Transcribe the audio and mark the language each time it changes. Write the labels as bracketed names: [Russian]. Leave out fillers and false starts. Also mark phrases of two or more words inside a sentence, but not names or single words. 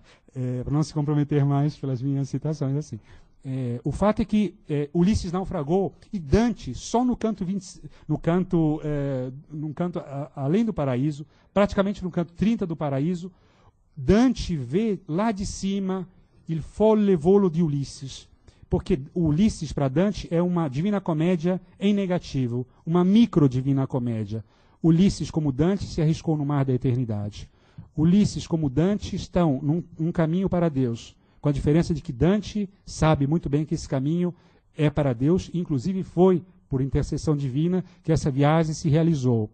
[Portuguese] Para não se comprometer mais pelas minhas citações. Assim. O fato é que Ulisses naufragou e Dante, só num canto além do paraíso, praticamente no canto 30 do paraíso, Dante vê lá de cima [Italian] il folle volo [Portuguese] de Ulisses. Porque Ulisses, para Dante, é uma divina comédia em negativo, uma micro-divina comédia. Ulisses, como Dante, se arriscou no mar da eternidade. Ulisses, como Dante, estão num caminho para Deus, com a diferença de que Dante sabe muito bem que esse caminho é para Deus, inclusive foi por intercessão divina que essa viagem se realizou.